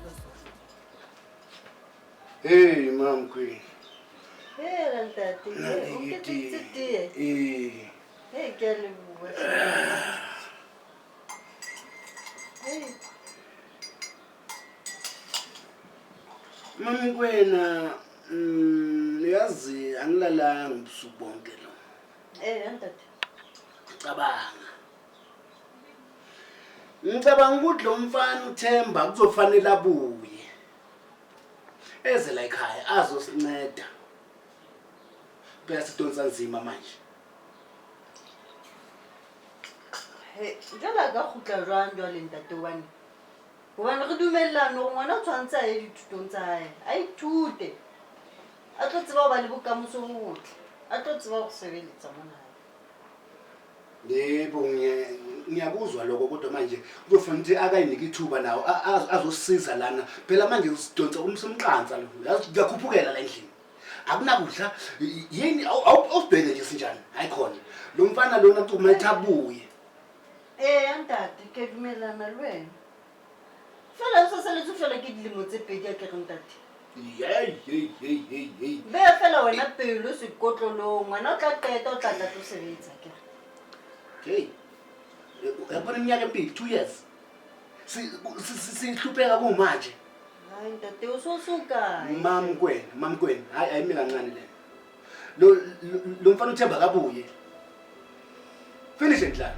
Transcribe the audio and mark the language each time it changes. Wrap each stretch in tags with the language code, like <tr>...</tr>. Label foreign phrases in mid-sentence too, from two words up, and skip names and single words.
<en>Hey, Mom Queen. Hey, Tati. Hey, girl. Hey.</en> <zu>Mami kwena yazi angilalanga ubusuku bonke lo. Tati. Ngicabanga ukuthi lo mfana uThemba kuzofanele abuye. Eze la ekhaya azosinceda. Phela sidonsa nzima manje.</zu> <st>Hey, jala ka khutla jwang jwale ntate wane. Hobane re dumellana hore ngwana o tshwantse a ye dithutong tsa hae. A ithute. A tlo tseba ho ba le bokamoso bo botle. A tlo tseba ho sebeletsa mona.</st> <zu>Yebo ngiyakuzwa lokho kodwa manje kuzofanele ukuthi akayinike ithuba nawo azosiza lana. Phela manje usidonsa umsumqansa lo. Yazi ngiyakhuphukela la endlini. Akunakudla yini awubheke nje sinjani hayikhona. Lo mfana lona kuzokumetha abuye.</zu> <st>Ntate ke dumellana le wena. Fela o sa letso fela ke dilemo tse pedi a ke reng tate. Hey. Be fela wena pelo sekotlolong ngwana o tla qeta o tla tlo sebetsa ke. Hey.</st> <zu>Yabona iminyaka emibili 2 years. Sihlupheka kumanje. Hayi ntate usosuka. Mama kwena, hayi mina kancane le. Lo mfana uThemba kabuye. Finish endla.</zu>